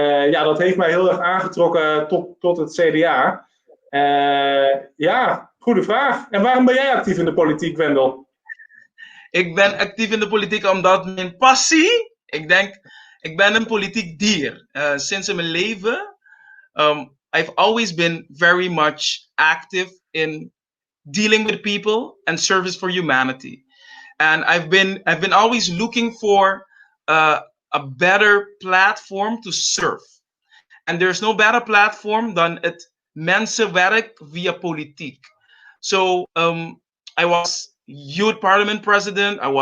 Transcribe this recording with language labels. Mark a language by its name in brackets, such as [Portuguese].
[Dutch] Ja, dat heeft mij heel erg aangetrokken tot het CDA. Ja, goede vraag. En waarom ben jij actief in de politiek, Wendel? Ik ben actief in de politiek omdat mijn passie, ik ben een politiek dier. Sinds in mijn leven, [English] I've always been very much active in dealing with people and service for humanity. And I've been always looking for a better platform to serve. And there's no better platform [Dutch] dan het mensenwerk via politiek. [English] So I was youth parliament president.